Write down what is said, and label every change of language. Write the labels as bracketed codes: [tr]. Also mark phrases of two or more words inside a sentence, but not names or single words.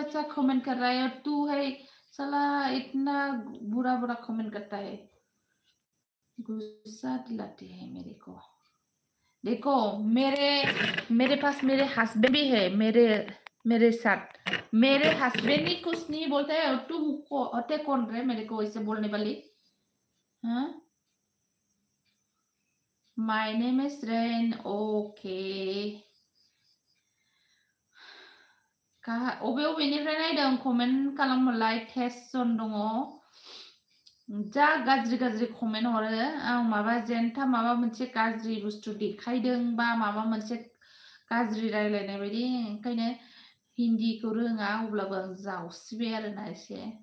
[hi] अच्छा कमेंट कर रहा है और तू है साला इतना बुरा बुरा कमेंट करता है गुस्सा दिलाती है मेरे को देखो मेरे पास मेरे हस्बैंड भी है मेरे साथ मेरे हस्बैंड ही कुछ नहीं बोलते है और तुम को होते कौन रहे मेरे को ऐसे बोलने वाली हाँ [en] my name is Rain okay [brx] कहा अबे अबेनिफ्राय नायदों कमेन्ट खालामहरलाय 13 जन दङ जा गाज्रि गाज्रि कमेन्ट हरो आं माबा जेनथा माबा मोनसे गाज्रि बुस्थु देखायदों बा माबा मोनसे गाज्रि रायलायनाय बायदि ओंखायनो हिन्दीखौ रोङा अब्लाबो आं जावसिबाय आरोना एसे